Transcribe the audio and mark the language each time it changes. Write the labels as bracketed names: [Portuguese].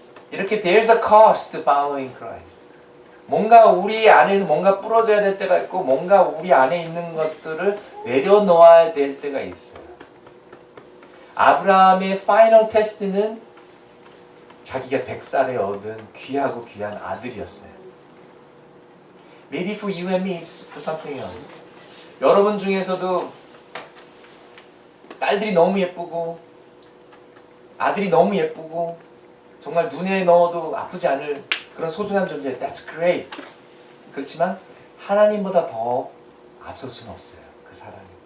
[English] 이렇게 there's a cost to following Christ. [Korean] 뭔가 우리 안에서 뭔가 부러져야 될 때가 있고 뭔가 우리 안에 있는 것들을 내려놓아야 될 때가 있어요. 아브라함의 파이널 테스트는 자기가 100살에 얻은 귀하고 귀한 아들이었어요. [English] Maybe for you and me, it's for something else. [Korean] 여러분 중에서도 딸들이 너무 예쁘고 아들이 너무 예쁘고 정말 눈에 넣어도 아프지 않을 그런 소중한 존재. [English] That's great. [Korean] 그렇지만 하나님보다 더 앞설 수는 없어요. 그 사람이.